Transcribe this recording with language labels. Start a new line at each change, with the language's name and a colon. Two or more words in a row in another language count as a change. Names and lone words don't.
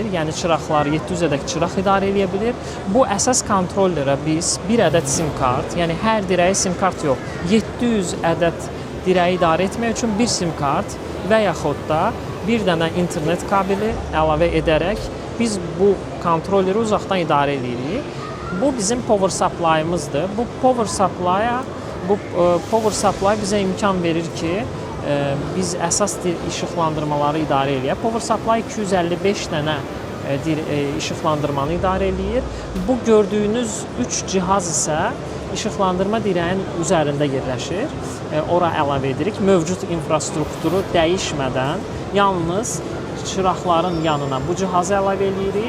Azerbaijani: Yəni çıraqlar 700-ədək çıraq idarə edə bilir. Bu əsas kontrollerə biz bir ədəd sim kart, yəni hər dirəyə sim kart yox, 700 ədəd dirəyi idarə etmək üçün bir sim kart və yaxud da bir dənə internet kabeli əlavə edərək biz bu kontrolleri uzaqdan idarə edirik. Bu bizim power supply'ımızdır. Bu
English: power supply
Azerbaijani: bizə imkan verir ki, biz əsas işıqlandırmaları idarə edək.
English: Power supply
Azerbaijani: 255 dənə işıqlandırmanı idarə edir. Bu gördüyünüz 3 cihaz isə işıqlandırma dirəyin üzərində yerləşir. Ora əlavə edirik. Mövcud infrastrukturu dəyişmədən yalnız çıraqların yanına bu cihazı əlavə edirik.